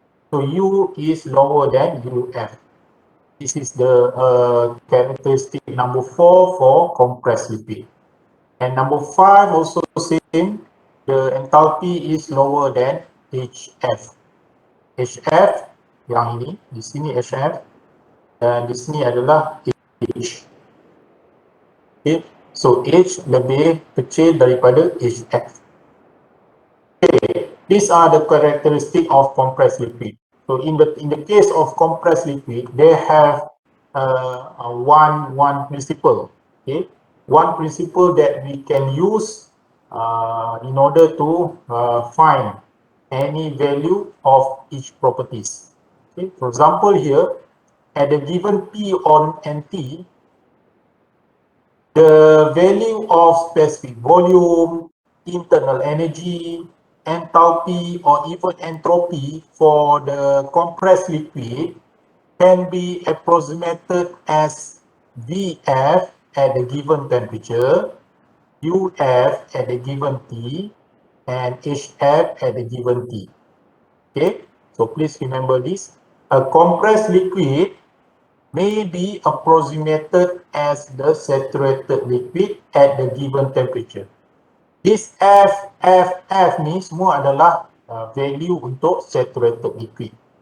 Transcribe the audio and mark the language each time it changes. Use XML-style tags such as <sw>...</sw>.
<en>So U is lower than UF. This is the characteristic number 4 for compressed liquid. And number 5 also same, the enthalpy is lower than HF.</en> <id>HF yang ini, di sini HF dan di sini adalah H.</id> <en>Okay.</en> <id>So H lebih kecil daripada HF.</id> <en>Okay. These are the characteristic of compressed liquid. So in the case of compressed liquid, they have one principle. Okay, one principle that we can use in order to find any value of each properties. Okay, for example, here at a given P on NT, the value of specific volume, internal energy, enthalpy, or even entropy for the compressed liquid can be approximated as Vf at the given temperature, Uf at the given T, and Hf at the given T. Okay, so please remember this. A compressed liquid may be approximated as the saturated liquid at the given temperature.</en> <id>This F ni semua adalah value untuk saturated liquid.</id>